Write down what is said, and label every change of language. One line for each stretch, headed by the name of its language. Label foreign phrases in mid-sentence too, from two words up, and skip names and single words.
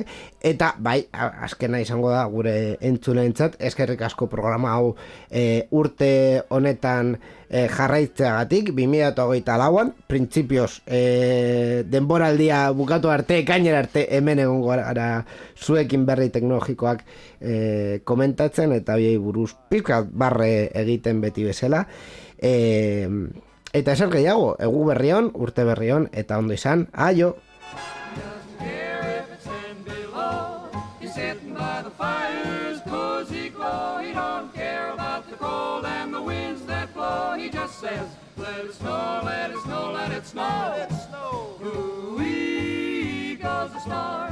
Basque: eta bai, azkena izango da gure entzuleentzat, eskerrik asko programa hau urte honetan jarraitzeagatik, 2024an, printzipioz denboraldia bukatu arte, ekainera arte, hemen egongo gara zuekin berri teknologikoak komentatzen, eta biei buruz pizkat barre egiten beti bezala. Eta ezer gehiago, egu berrion, urte berrion, eta ondo izan, aio!
English: Says, let it snow, let it snow, let it snow, let it snow. Ooh-wee goes the star.